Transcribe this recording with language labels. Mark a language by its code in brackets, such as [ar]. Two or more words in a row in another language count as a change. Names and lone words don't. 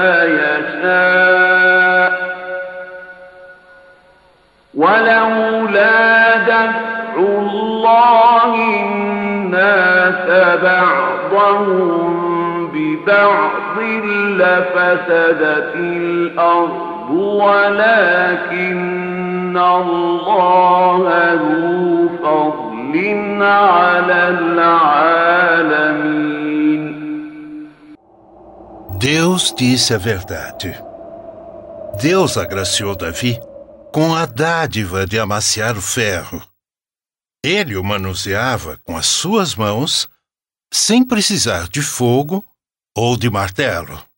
[ar] يشاء ولولا دفع الله الناس بعضهم ببعض لفسدت الأرض ولكن الله ذو فضل على العالمين. [pt] Deus disse a verdade. Deus agraciou Davi com a dádiva de amaciar o ferro. Ele o manuseava com as suas mãos, sem precisar de fogo ou de martelo.